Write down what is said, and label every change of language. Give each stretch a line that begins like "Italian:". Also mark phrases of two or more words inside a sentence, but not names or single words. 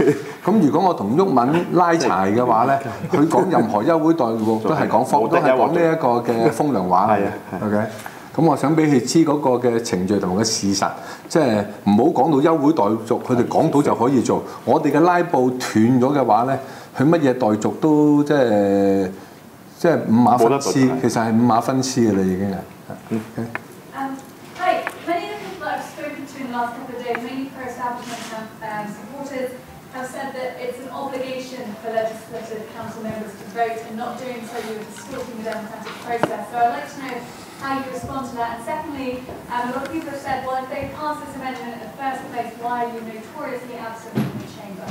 Cantonese: 咁如果我同毓民拉柴嘅話咧，佢講任何休會待續都係講呢一個嘅風涼話嚟嘅。OK， 咁我想俾佢知嗰個嘅程序同埋個事實，即係唔好講到休會待續，佢哋講到就可以做。我哋嘅拉布斷咗嘅話咧。佢乜嘢待續都即係五馬分屍，其實係五馬分屍㗎啦，已經係。
English: Hi, many of the people I've spoken to in the last couple of days, mainly pro-establishment supporters, have said that it's an obligation for legislative council members to vote, and not doing so you're distorting the democratic process. So I'd like to know how you respond to that. And secondly, a lot of people have said, well, if they pass this amendment in the first place, why are you notoriously absent from the chamber?